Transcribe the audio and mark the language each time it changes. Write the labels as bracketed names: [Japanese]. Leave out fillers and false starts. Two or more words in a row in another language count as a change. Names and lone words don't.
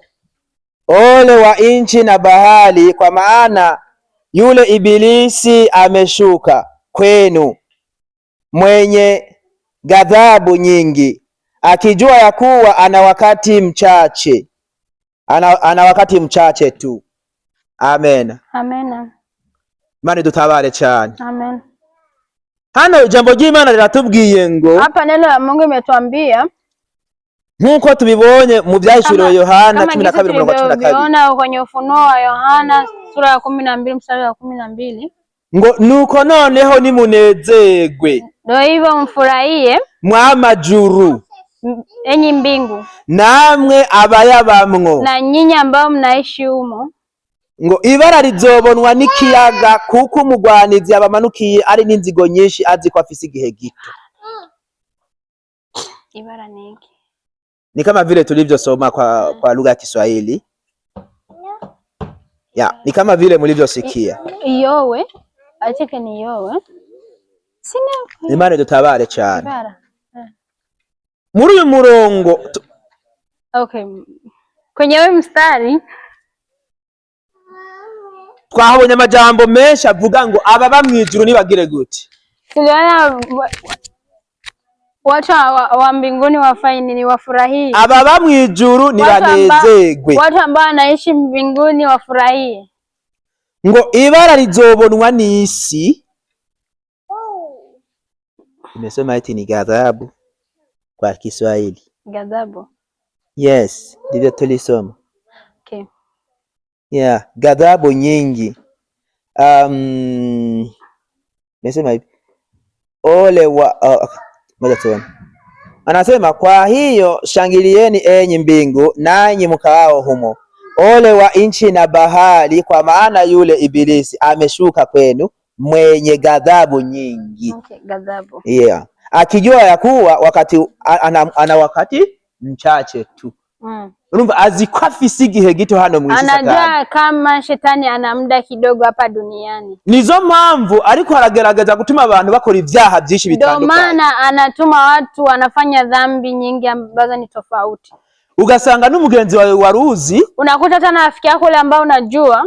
[Swahili] Ole wa nchi na bahari, kwa maana yule Ibilisi ameshuka kwenu mwenye ghadhabu nyingi, akijua ya kuwa ana wakati mchache. Ana wakati mchache tu. Amen. Amen. [Rundi] Imana dutabare cyane. Amen. Hano ijambo ry'Imana riratubwiye ngo, [Swahili] hapa neno la Mungu imetuambia [Rundi] nkuko tubibonye mu byahishuriwe Yohana 12:12. [Swahili] Tuliona kwenye Ufunuo wa Yohana sura ya 12 mstari wa 12, [Rundi] ngo nuko noneho nimunezerwe, [Swahili] ndio hivyo mfurahie [Rundi] mwamajuru, [Swahili] enyi mbingu, [Rundi] namwe abayabamwo, [Swahili] na nyinyi ambao mnaishi humo. [Rundi] Ngo ibara rizobonwa n'ikiyaga, kuko umugwanizi abamanukiye ari n'inzigo nyinshi, azi ko afise igihe gito. [Swahili] Ibara ni hiki, ni kama vile tulivyosoma kwa lugha ya Kiswahili ni kama vile mlivyosikia. Yowe acheke ni yowe, sina [Rundi] Imana dutabare cyane. Muri uyu murongo [Swahili] okay, kwenye wewe mstari [Rundi] twahabonye amajambo menshi avuga ngo ababa mwijuru nibagire gute. [Swahili] Tuliona watu wa mbinguni wafanye nini? Wafurahie. Ababa [Rundi] mwijuru nibanezerwe, [Swahili] watu ambao wanaishi mbinguni wafurahie. [Rundi] Ngo ibara rizobonwa n'isi. [Swahili] Nimesema eti ni ghadhabu kwa Kiswahili. Ghadhabu. Yes, ndivyo tulisoma. Okay. Ghadhabu nyingi. Nimesema hivi. Ole wa moja tuone. Anasema kwa hiyo shangilieni enyi mbingu, nanyi mkaao humo. Ole wa nchi na bahari, kwa maana yule Ibilisi ameshuka kwenu mwenye ghadhabu nyingi. Okay, ghadhabu. Akijua ya kuwa wakati ana wakati mchache tu. [Rundi] Urumva azi ko afise igihe gito hano mwisi Satani. [Swahili] Anajua kama shetani ana muda kidogo hapa duniani. [Rundi] Nizo mpamvu ariko aragerageza gutuma abantu bakora ivyaha byinshi bitandukanye. [Swahili] Ndio maana anatuma watu wanafanya dhambi nyingi ambazo ni tofauti. [Rundi] Ugasanga n'umugenzi wawe waruzi, [Swahili] unakuta tena rafiki yako yule ambao unajua